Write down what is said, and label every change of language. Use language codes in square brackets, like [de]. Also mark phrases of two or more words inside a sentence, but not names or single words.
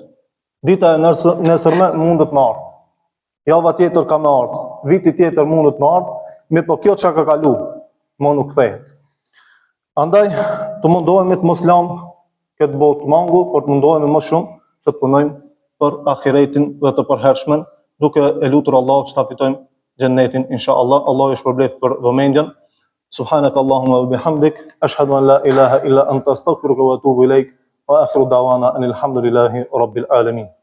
[sq] Dita e nesërme mundet me ardhë. Java tjetër ka me ardhë, viti tjetër mundet me ardhë, mirë po kjo çka ka kalu, më nuk kthehet. Andaj të mundohemi të mos lëm këtë botë mangu, por të mundohemi më shumë që të punojmë për ahiretin dhe të përhershmen, duke e lutur Allahut që ta fitojmë xhennetin inshallah. Allahu ju shpërblet për vëmendjen. [ar] سبحانك اللهم وبحمدك أشهد أن لا إله إلا أنت أستغفرك وأتوب إليك وآخر دعوانا أن الحمد لله رب العالمين.